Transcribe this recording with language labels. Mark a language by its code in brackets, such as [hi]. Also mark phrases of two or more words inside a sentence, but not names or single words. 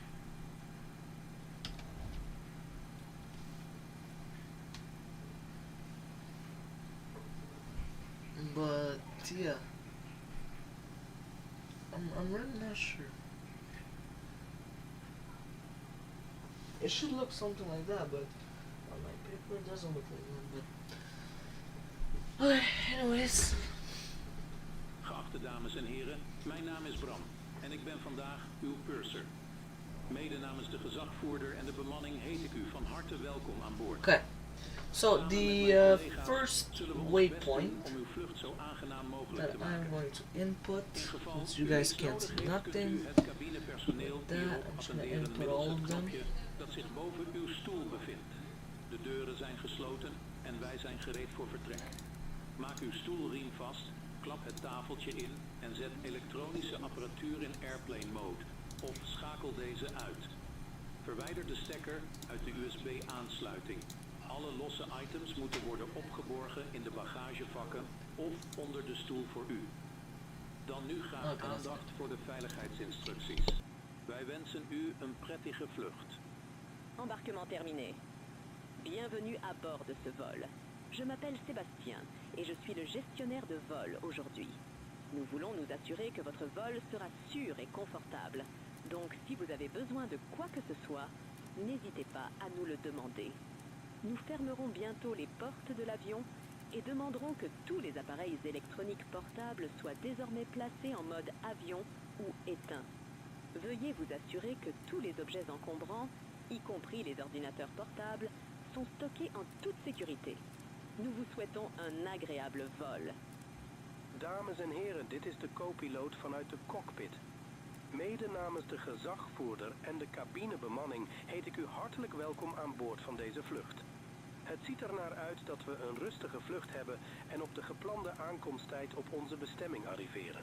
[en] But yeah, I'm really not sure. It should look something like that, but on my paper it doesn't look like that. But okay, anyways. [nl] Geachte dames en heren, mijn naam is Bram en ik ben vandaag uw purser. Mede namens de gezagvoerder en de bemanning heet ik u van harte welkom aan boord. [en] Okay. So the first waypoint that I'm going to input, since you guys can't see nothing, with that I'm just going to input all of them. [nl] Dat zich boven uw stoel bevindt. De deuren zijn gesloten en wij zijn gereed voor vertrek. Maak uw stoelriem vast, klap het tafeltje in en zet elektronische apparatuur in [en] airplane mode [nl] of schakel deze uit. Verwijder de stekker uit de USB-aansluiting. Alle losse items moeten worden opgeborgen in de bagagevakken of onder de stoel voor u. Dan nu graag aandacht voor de veiligheidsinstructies. Wij wensen u een prettige vlucht. [fr] Embarquement terminé. Bienvenue à bord de ce vol. Je m'appelle Sébastien et je suis le gestionnaire de vol aujourd'hui. Nous voulons nous assurer que votre vol sera sûr et confortable. Donc si vous avez besoin de quoi que ce soit, n'hésitez pas à nous le demander. Nous fermerons bientôt les portes de l'avion et demanderons que tous les appareils électroniques portables soient désormais placés en mode avion ou éteint. Veuillez vous assurer que tous les objets encombrants, y compris les ordinateurs portables, sont stockés en toute sécurité. Nous vous souhaitons un agréable vol. [nl] Dames en heren, dit is de co-piloot vanuit de cockpit. Mede namens de gezagvoerder en de cabinebemanning heet ik u hartelijk welkom aan boord van deze vlucht. Het ziet er naar uit dat we een rustige vlucht hebben en op de geplande aankomsttijd op onze bestemming arriveren.